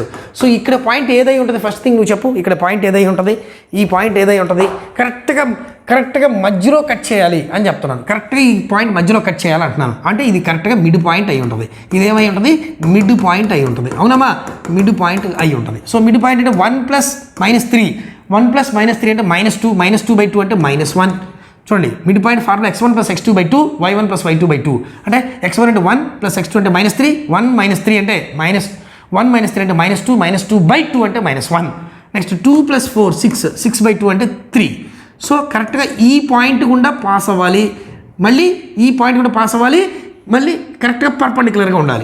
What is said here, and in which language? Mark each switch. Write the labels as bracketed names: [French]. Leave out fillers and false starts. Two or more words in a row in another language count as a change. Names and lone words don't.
[Telugu] సో ఇక్కడ పాయింట్ ఏదై ఉంటుంది ఫస్ట్ థింగ్ నువ్వు చెప్పు. ఇక్కడ పాయింట్ ఏదై ఉంటుంది, ఈ పాయింట్ ఏదై ఉంటుంది కరెక్ట్గా మధ్యలో కట్ చేయాలి అని చెప్తున్నాను. కరెక్ట్గా ఈ పాయింట్ మధ్యలో కట్ చేయాలి అంటున్నాను. అంటే ఇది కరెక్ట్గా మిడ్ పాయింట్ అయి ఉంటుంది. ఇదేమై ఉంటుంది మిడ్ పాయింట్ అయి ఉంటుంది. అవునమ్మా మిడ్ పాయింట్ అయి ఉంటుంది. సో మిడ్ పాయింట్ అంటే 1 + -3 1 + -3 అంటే -2 -2/2 అంటే -1. చూడండి మిడ్ పాయింట్ ఫార్ములా x1 + x2/2 y1 + y2/2 అంటే x1 అంటే 1 + x2 అంటే -3 1 - 3 అంటే -1 - 3 అంటే -2 -2/2 అంటే -1. నెక్స్ట్ 2 + 4 6 6/2 అంటే 3. సో కరెక్ట్గా ఈ పాయింట్ గుండా పాస్ అవ్వాలి, మళ్ళీ ఈ పాయింట్ కూడా పాస్ అవ్వాలి, మళ్ళీ కరెక్ట్గా పర్పెండిక్యులర్గా ఉండాలి.